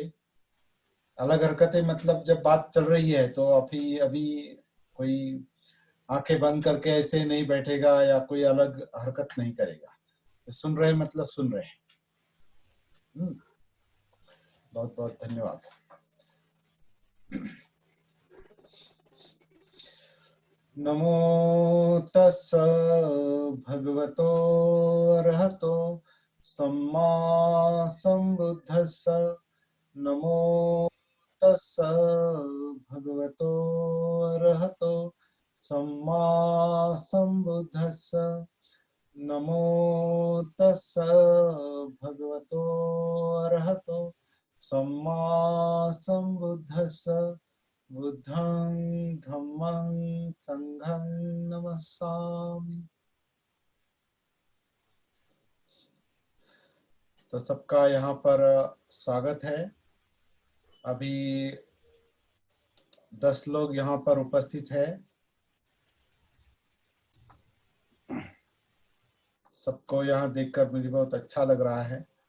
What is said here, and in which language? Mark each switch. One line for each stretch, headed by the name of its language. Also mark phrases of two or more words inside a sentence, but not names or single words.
Hindi: अलग हरकतें मतलब जब बात चल रही है तो अभी अभी कोई आंखें बंद करके ऐसे नहीं बैठेगा या कोई अलग हरकत नहीं करेगा। तो सुन रहे मतलब सुन रहे हैं। बहुत बहुत धन्यवाद।
Pali: नमो तस् भगवतो अरहतो सम्मा संबुद्धस्स। नमो तस् भगवतो अरहतो सम्मा संबुद्धस्स। नमो तस् भगवतो अरहतो सम्मा संबुद्धस्स। बुद्धं धम्मं संघं नमस्सामि।
Hindi: तो सबका यहाँ पर स्वागत है। अभी 10 लोग यहाँ पर उपस्थित है। सबको यहाँ देखकर मुझे बहुत अच्छा लग रहा है।